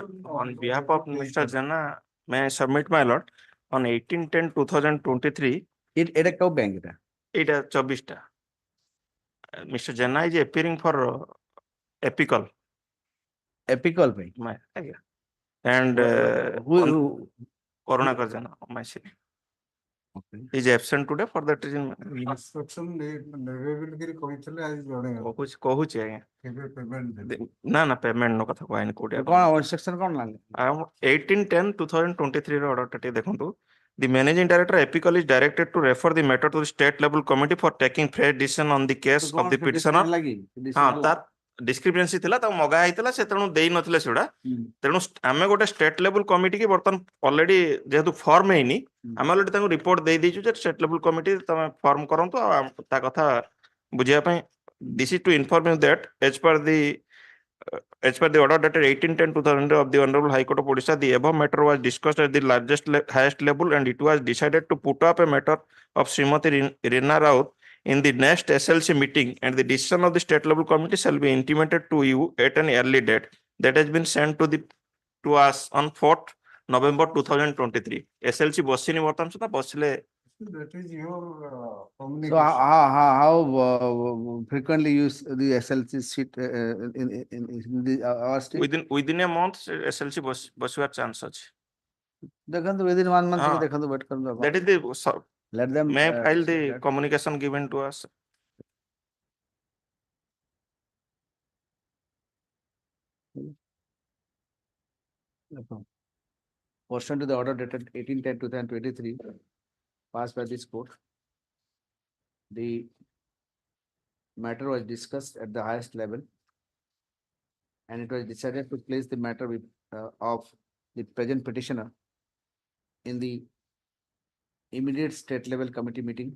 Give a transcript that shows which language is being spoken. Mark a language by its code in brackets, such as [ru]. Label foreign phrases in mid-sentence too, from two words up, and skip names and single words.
[en] On behalf of Mr. Jana, may I submit my lord on 18/10/2023. [or] ଏଇଟା କୋଉ ବ୍ୟାଙ୍କ ଏଟା [en] It is 24 ଟା. Mr. Jana is appearing for epical. [or] epical ପାଇଁ [en] Yeah. And Karunakar Jana, myself. He is absent today for that reason. [or] instruction ନେବେ ବୋଲି କହିଥିଲେ ଆଜି ଜଣେ କହୁଛି ଆଜ୍ଞା କେବେ payment ଦେବେ ନା ପେମେଣ୍ଟ ନ କଥା କହିନି କୋଉଠି କଣ ଇନଷ୍ଟ୍ରକ୍ସନ କଣ ଲାଗେ 18/10/2023 ର ଅର୍ଡର ଟା ଟିକେ ଦେଖନ୍ତୁ [en] The managing director epical is directed to refer the matter to the state level committee for taking fair decision on the case of the petitioner. [or] ହଁ ତାର ଡିସ୍କ୍ରିପେନ୍ସି ଥିଲା ତାକୁ ମଗା ହେଇଥିଲା ସେ ତେଣୁ ଦେଇ ନଥିଲେ ସେଗୁଡା ତେଣୁ ଆମେ ଗୋଟେ [en] state level committee [or] କି ବର୍ତ୍ତମାନ ଅଲରେଡି ଯେହେତୁ ଫର୍ମ ହେଇନି ଆମେ ଅଲରେଡି ତାଙ୍କୁ ରିପୋର୍ଟ ଦେଇ ଦେଇଛୁ ଯେ [en] state level committee [or] ତମେ ଫର୍ମ କରନ୍ତୁ ଆଉ ତା କଥା ବୁଝିବା ପାଇଁ [en] this is to inform you that as per the order dated 18/10/2000 of the Honorable High Court of Orissa, the above matter was discussed at the highest level and it was decided to put up a matter of Srimati Rina Raut in the next SLC meeting and the decision of the state level committee shall be intimated to you at an early date that has been sent to us on 4th November 2023. [or] SLC ବସିନି ବର୍ତ୍ତମାନ ସୁଦ୍ଧା ବସିଲେ [en] that is your so communication how frequently use the SLC sheet in our state within a month [or] SLC ବସିବାର ଚାନ୍ସ ଅଛି ଦେଖନ୍ତୁ [en] within 1 month [or] ଦେଖନ୍ତୁ wait କରନ୍ତୁ [en] that is the let them may file the communication given to us. Pursuant to the order dated 18/10/2023 passed by this court, the matter was discussed at the highest level and it was decided to place the matter of the present petitioner in the immediate state level committee meeting.